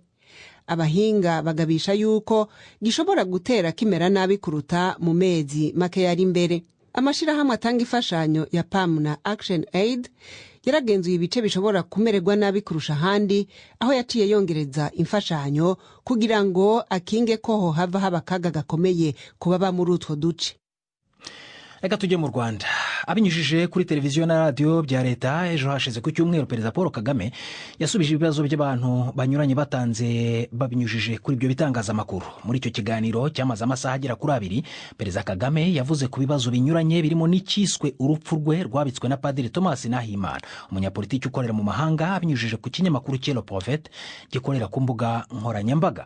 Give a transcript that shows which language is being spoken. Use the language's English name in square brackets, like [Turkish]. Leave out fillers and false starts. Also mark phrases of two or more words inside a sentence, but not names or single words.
[Rundi] Abahinga bagabisha yuko gishobora gutera kimera nabi kuruta mu mezi make yari imbere. Amashirahamwe atanga ifashanyo ya PAM na Action Aid yaragenzuye ibice bishobora kumererwa nabi kurusha handi, aho yaciye yongereza imfashanyo kugira ngo akinge ko hava haba kaga gakomeye kubaba muri utwo duce. [Kinyarwanda] reka tujye mu Rwanda. Abinyujije kuri televiziyo na radiyo bya leta, ejo hashize ku cyumweru perezida Paul Kagame yasubije ibibazo by'abantu banyuranye batanze babinyujije kuri ibyo bitangazamakuru. Muri icyo kiganiro cyamaze amasaha agera kuri 2, perezida Kagame yavuze ku bibazo binyuranye birimo n'icyiswe urupfu rwe rwabitswe na Padiri Thomas Nahimana, umunyapolitiki ukorera mu mahanga, abinyujije ku kinyamakuru Le Prophète gikorera ku mbuga nkoranyambaga.